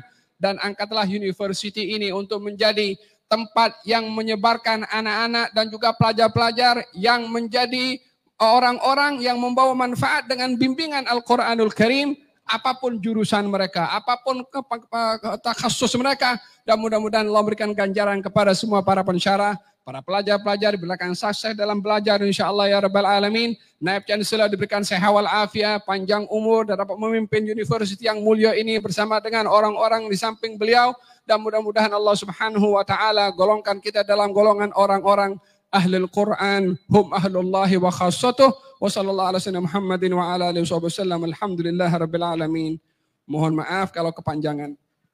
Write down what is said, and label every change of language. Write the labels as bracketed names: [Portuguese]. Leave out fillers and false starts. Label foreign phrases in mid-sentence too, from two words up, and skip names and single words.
[Malay] Dan angkatlah university ini untuk menjadi tempat yang menyebarkan anak-anak dan juga pelajar-pelajar yang menjadi orang-orang yang membawa manfaat dengan bimbingan Al-Quranul Karim. Apapun jurusan mereka, apapun takhasus mereka, dan mudah-mudahan Allah berikan ganjaran kepada semua para pensyarah, para pelajar-pelajar diberikan sukses dalam belajar [Arabic] إن شاء الله يا رب العالمين. [Malay] Naib Chancellor diberikan sehat wal afiat, panjang umur dan dapat memimpin universiti yang mulia ini bersama dengan orang-orang di samping beliau, dan mudah-mudahan Allah [Arabic] سبحانه وتعالى [Malay] golongkan kita dalam golongan orang-orang [Arabic] أهل القرآن, هم أهل الله وخاصته. وصلى الله على سيدنا محمد وعلى آله وسلم. الحمد لله رب العالمين. [Malay] Mohon maaf kalau kepanjangan.